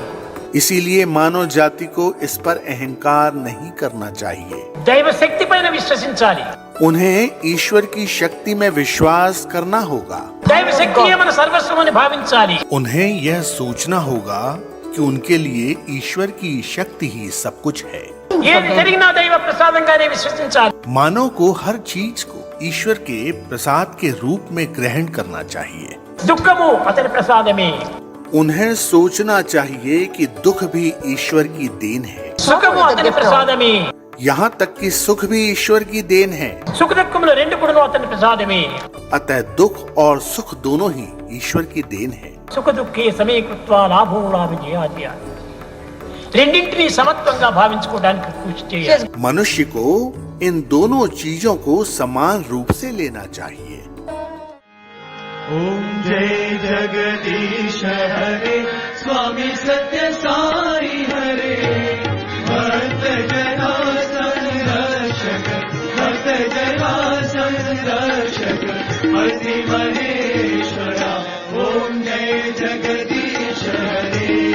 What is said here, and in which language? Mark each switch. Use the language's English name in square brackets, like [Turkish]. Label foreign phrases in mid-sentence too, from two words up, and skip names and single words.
[Hindi] इसीलिए मानव जाति को इस पर अहंकार नहीं करना चाहिए. [Telugu] దైవ శక్తి పైన విశ్వసించాలి. [Hindi] उन्हें ईश्वर की शक्ति में विश्वास करना होगा. [Telugu] దైవ శక్తియే మన సర్వస్వం అని భావించాలి. [Hindi] उन्हें यह सोचना होगा कि उनके लिए ईश्वर की शक्ति ही सब कुछ है. [Telugu] ఏది జరిగినా దైవ ప్రసాదంగానే విశ్వసించాలి. [Hindi] मानव को हर चीज को ईश्वर के प्रसाद के रूप में ग्रहण करना चाहिए. [Telugu] దుఃఖము అతని ప్రసాదమే. [Hindi] उन्हें सोचना चाहिए कि दुख भी ईश्वर की देन है. [Telugu] సుఖము అతని ప్రసాదమే. [Hindi] यहाँ तक कि सुख भी ईश्वर की देन है. [Telugu] సుఖ దుఃఖములు రెండు కూడా అతని ప్రసాదమే. [Hindi] अतः दुख और सुख दोनों ही ईश्वर की देन है. [Sanskrit] सुख दुःखे समीकृत्वा लाभो लाभजयादि. [Telugu] రెండింటినీ సమత్వంగా భావించుకోవడానికి కృషి చేయాలి. [Hindi] मनुष्य को इन दोनों चीजों को समान रूप से लेना चाहिए. ओम जय जगदीश हरे स्वामी सत्य साई हरे भक्त जना संरक्षक भक्त जना संरक्षक अति महेश्वरा ओम जय जगदीश हरे